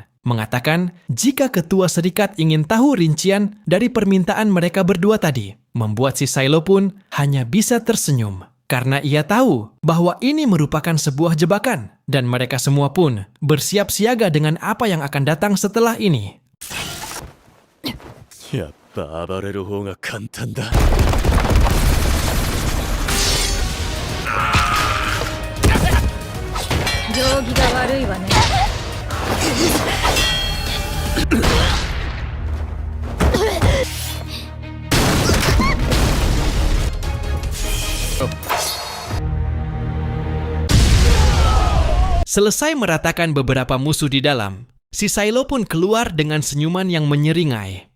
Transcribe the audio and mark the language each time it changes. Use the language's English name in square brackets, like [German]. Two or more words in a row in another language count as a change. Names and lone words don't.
[Indonesian] Mengatakan jika ketua serikat ingin tahu rincian dari permintaan mereka berdua tadi. Membuat si Silo pun hanya bisa tersenyum. Karena ia tahu bahwa ini merupakan sebuah jebakan. Dan mereka semua pun bersiap siaga dengan apa yang akan datang setelah ini. [Japanese] やっぱ暴れる方が簡単だ。定規が悪いわね。 [Indonesian] Selesai meratakan beberapa musuh di dalam, si Silo pun keluar dengan senyuman yang menyeringai.